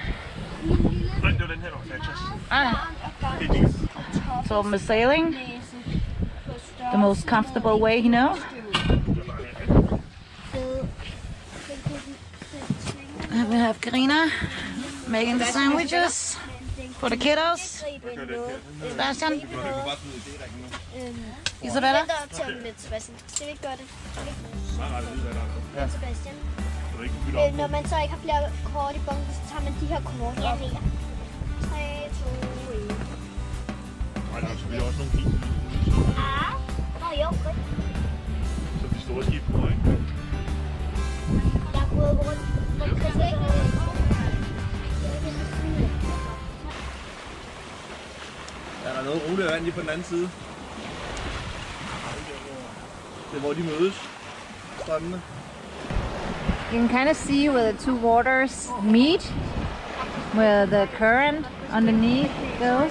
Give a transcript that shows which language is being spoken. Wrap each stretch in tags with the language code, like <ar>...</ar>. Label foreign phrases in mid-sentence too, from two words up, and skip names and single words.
<en>Torben is sailing the most comfortable way he knows. And we have Karina making the sandwiches for the kiddos. Sebastian. Isabella.</en> <da>Når man så ikke har flere kort i bunken, så tager man de her kort. Ja, det er 3, 2, 1. Og der er selvfølgelig også nogle fine. Jo, godt. Så de store skib på, ikke? Jeg har gået rundt. Der er noget roligt vand lige på den anden side. Det er hvor de mødes. Strømmene.</da> <en>You can kind of see where the two waters meet, where the current underneath goes.</en>